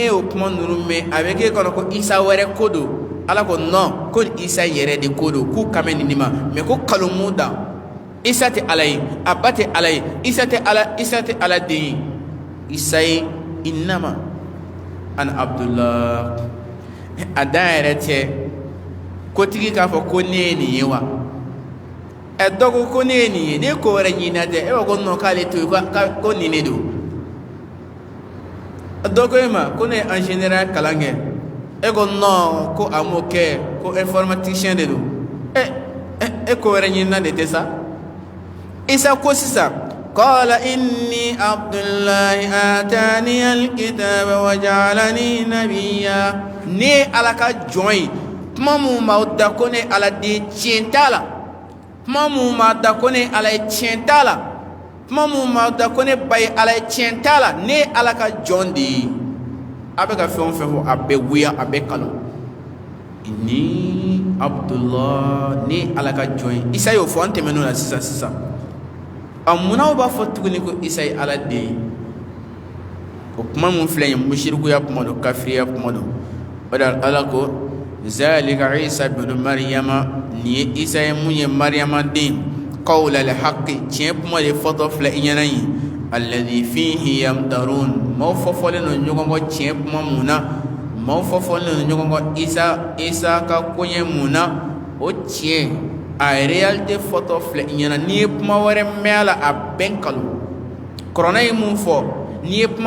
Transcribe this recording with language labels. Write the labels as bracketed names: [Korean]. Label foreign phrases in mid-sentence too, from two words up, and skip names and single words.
[Bambara] ninnu mɛn a bɛ k'e kɔnɔ ko Isa wɛrɛ ko don ala ko non ko isa yɛrɛ de ko don k'u kan bɛ nin ma mais ko kalon da isa tɛ ala ye a ba tɛ ala ye isa tɛ ala den ye isa ye innama an abdullah a dan yɛrɛ tɛ kotigi k'a fɔ ko ne ye nin ye wa dɔ ko ne ye nin ye ne ko wɛrɛ ɲinina tɛ e b'a ko non k'ale to yen ko nin de don dɔ ko e ma ko ne ye [French] en général [Bambara] kalan kɛ e ko non ko a m'o kɛ ko informaticien de don e ko wɛrɛ ɲinina de tɛ sa isa ko sisan [Arabic] قال إني عبد الله آتاني الكتاب وجعلني نبيا [Bambara] ne ala ka jɔn ye kuma mun b'aw da ko ne ala den tiɲɛ t'a la kuma mun b'a da ko ne ala ye tiɲɛ t'a la kuma mun b'a da ko ne ba ye ala ye tiɲɛ t'a la ne ala ka jɔn de ye a bɛ ka fɛn o fɛn fɔ a bɛ wuya a bɛ kalo ni abdullah ne ala ka jɔn ye isa y'o fɔ an tɛmɛn'o la sisan a munna b'a fɔ tuguni ko isa ye ala den ye o kuma mun filɛ nin ye musirikuya kuma don kafiriya kuma don o de la ala ko [Arabic] ذلك عيسى ابن مريم [Bambara] ni ye isa ye mun ye maryama den [Arabic] قول الحق [Bambara] tiɲɛ kuma de fɔtɔ filɛ i ɲɛna ye [Arabic] الذي فيه يمترون [Bambara] maaw fɔfɔlen don ɲɔgɔn kɔ tiɲɛ kuma mun na maaw fɔfɔlen don ɲɔgɔn kɔ isa ka koɲɛ mun na o tiɲɛ a réalité fɔtɔ filɛ i ɲɛna n'i ye kuma wɛrɛ mɛn a la a bɛɛ nkalon kuranɛ ye mun fɔ n'i ye kuma